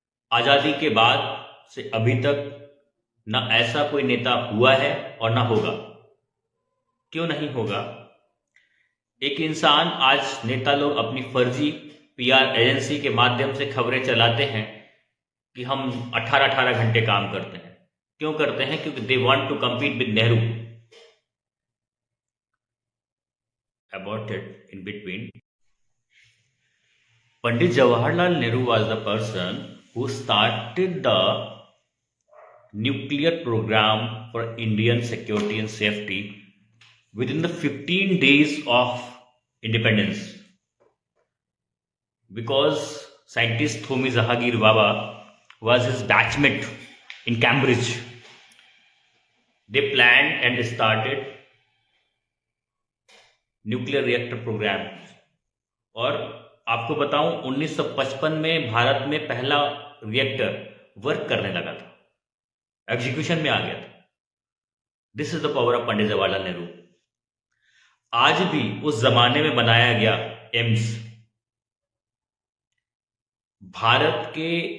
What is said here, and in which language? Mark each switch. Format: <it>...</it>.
<hi>आजादी के बाद से अभी तक ना ऐसा कोई नेता हुआ है और ना होगा। क्यों नहीं होगा? एक इंसान, आज नेता लोग अपनी फर्जी पीआर एजेंसी के माध्यम से खबरें चलाते हैं कि हम 18-18 घंटे काम करते हैं। क्यों करते हैं?</hi> <en>क्योंकि they want to compete with Nehru. About it in between, Pandit Jawaharlal Nehru was the person who started the nuclear program for Indian security and safety within the 15 days of independence, because scientist Homi Jahangir Baba was his batchmate in Cambridge. They planned and started nuclear reactor program.</en> <hi>और आपको बताऊं, 1955 में भारत में पहला reactor work करने लगा था, execution में आ गया था।</hi> <en>This is the power of Pandit Jawaharlal Nehru.</en> <hi>आज भी उस जमाने में बनाया गया एम्स भारत के</hi>